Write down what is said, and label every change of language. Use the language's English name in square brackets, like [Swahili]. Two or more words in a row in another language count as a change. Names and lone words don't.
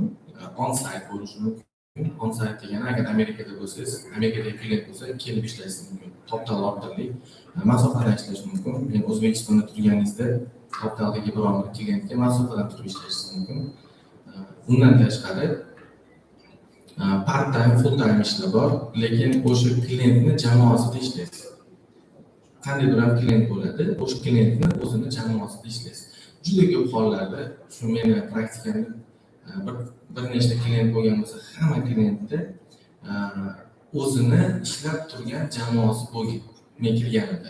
[Uzbek] On-site bo'lishi mumkin. On-site degani agar Amerikada bo'lsangiz, Amerikadagi klient bo'lsa, kelib ishlashingiz mumkin. To'xtal orqali masofadan ishlash mumkin. Men O'zbekistonda turganingizda To'xtaldagi biror bir klientga masofadan turib ishlashingiz mumkin. Undan tashqari [English] part-time, full-time [Uzbek] ishlar bor, lekin o'sha klientni jamoasida ishlaysiz. Qanday bir klient bo'ladi, o'sha klientni o'zini jamoasida ishlaysiz. Juda ko'p hollarda, shu meni praktikamda bir nechta klient bo'lgan bo'lsa, hamma klientda o'zini ishlab turgan jamoasi bo'lgan, men kirganimda.